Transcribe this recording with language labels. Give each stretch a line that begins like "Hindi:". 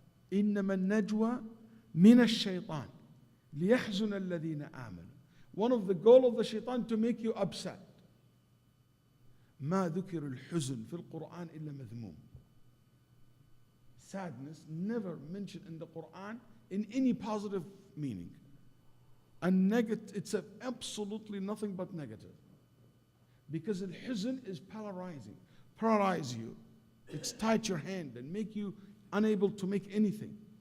Arabic: إنما النجوى من الشيطان ليحزن الذين آمنوا.
English: One of the goal of the shaitan to make you upset.
Arabic: ما ذكر الحزن في القرآن إلا مذموم.
English: Sadness never mentioned in the Quran in any positive meaning. And negative, it's absolutely nothing but negative. Because al-huzn is paralyze you. It's tight your hand and make you unable to make anything.